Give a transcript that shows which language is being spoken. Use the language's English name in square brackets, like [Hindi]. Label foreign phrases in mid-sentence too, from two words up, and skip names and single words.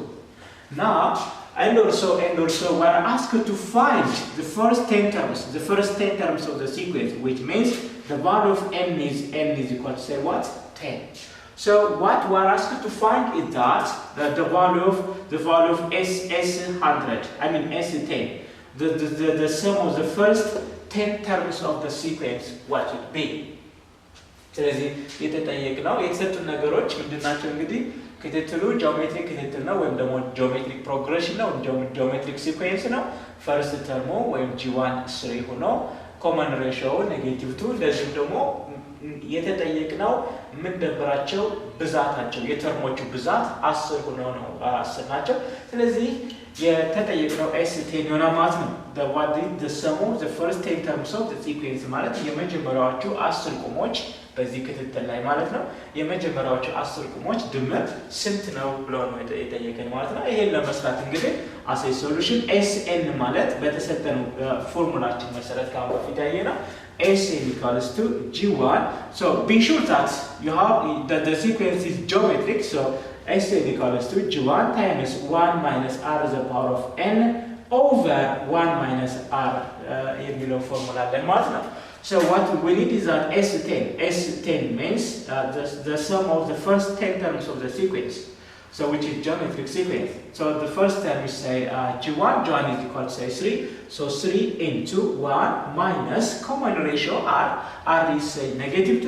[English] Now and also we are asked to find the first 10 terms of the sequence, which means the value of n is equal to say what 10. So what we are asked to find is that the value of S100, I mean S10, the sum of the first 10 terms of the sequence, what would be? [Amharic] ስለዚህ የተጠየቅነው የተሰጡ ነገሮች ምንድናቸው እንግዲህ ክትትሉ ጂኦሜትሪክ ክትትል ነው ወይም ደግሞ [English] geometric progression [Amharic] ነው [English] geometric sequence [Amharic] ነው [English] first term [Amharic] ወይም ጂ1 3 ሆኖ [English] common ratio [Amharic] -2 እንደዚሁም ደግሞ የተጠየቅነው ምን ደብራቸው ብዛታቸው የተርሞቹ ብዛት 10 ሆነው ነው 10 ናቸው ስለዚህ የተጠየቅነው S10 ይሆናል ማለት ነው [English] the sum of the first 10 terms of the sequence [Amharic] ማለት የመጀመሪያዎቹ 10 ቁሞች በዚህ ክትትል ላይ ማለት ነው የመጀመሪያዎቹ 10 ቁሞች ድምር ስንት ነው ብሎ ነው የጠየቀን ማለት ነው ይሄን ለመስራት እንግዲህ [English] as a solution [Amharic] SN ማለት በተሰጠነው ፎርሙላችን መሰረት ካሁን በፊት ያየነው [English] Sn equals to G1. So be sure that you have that the sequence is geometric. So Sn equals to G1 times 1 minus r to the power of n over 1 minus r [Amharic] የሚለው ፎርሙላ አለን ማለት ነው። [English] So what we need is that S10 means the sum of the first 10 terms of the sequence. So which is geometric sequence. So the first term is say G1 is equal to say 3. So 3 into 1 minus common ratio r is say -2.